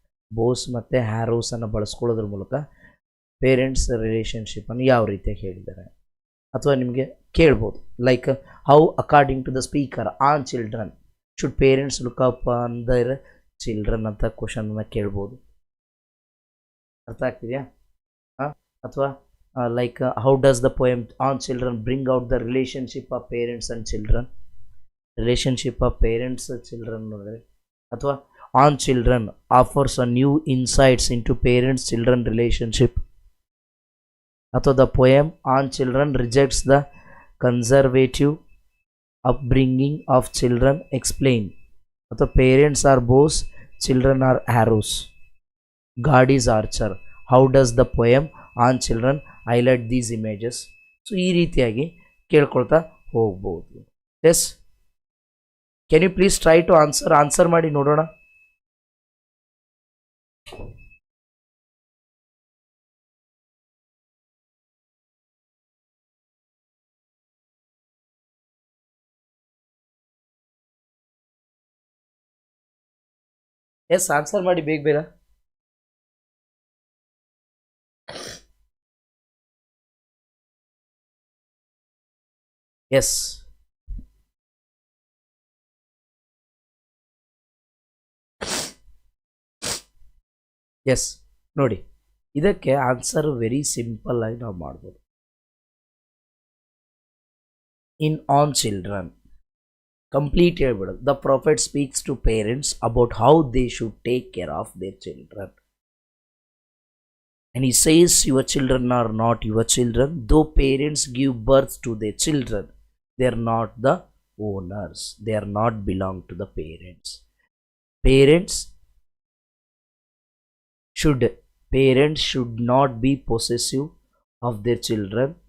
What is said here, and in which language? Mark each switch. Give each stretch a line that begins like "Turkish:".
Kannada: bows ಮತ್ತು arrows ಅನ್ನು ಬಳಸ್ಕೊಳ್ಳೋದ್ರ ಮೂಲಕ ಪೇರೆಂಟ್ಸ್ ರಿಲೇಷನ್ಶಿಪ್ಪನ್ನು ಯಾವ ರೀತಿಯಾಗಿ ಹೇಳಿದ್ದಾರೆ. ಅಥವಾ ನಿಮಗೆ ಕೇಳ್ಬೋದು,
English: like how according to the speaker on children should parents look up on their children
Kannada: ಅಂತ ಕ್ವಶನನ್ನು ಕೇಳ್ಬೋದು. ಅರ್ಥ ಆಗ್ತಿದೆಯಾ?
English: ಅಥವಾ like how does the poem on children bring out the relationship of parents and children, relationship of parents and children nodre, athwa on children offers a new insights into parents children relationship, athwa the poem on children rejects the conservative upbringing of children explain, athwa parents are bows, children are arrows, God is archer, how does the poem on children highlight these images.
Kannada: So ಈ ರೀತಿಯಾಗಿ ಕೇಳ್ಕೊಳ್ತಾ ಹೋಗ್ಬೋದು.
English: yes, can you please try to answer
Kannada: ಮಾಡಿ ನೋಡೋಣ. S, answer ಮಾಡಿ ಬೇಗ ಬೇಗ. S, S ನೋಡಿ, ಇದಕ್ಕೆ ಆನ್ಸರ್ ವೆರಿ ಸಿಂಪಲ್ ಆಗಿ ನಾವು ಮಾಡ್ಬೋದು.
English: in on children complete
Kannada: ಹೇಳ್ಬಿಡೋದು.
English: The profit speaks to parents about how they should take care of their children. And he says, your children are not your children. Though parents give birth to their children, they are not the owners. They are not belong to the parents. Parents should not be possessive of their children.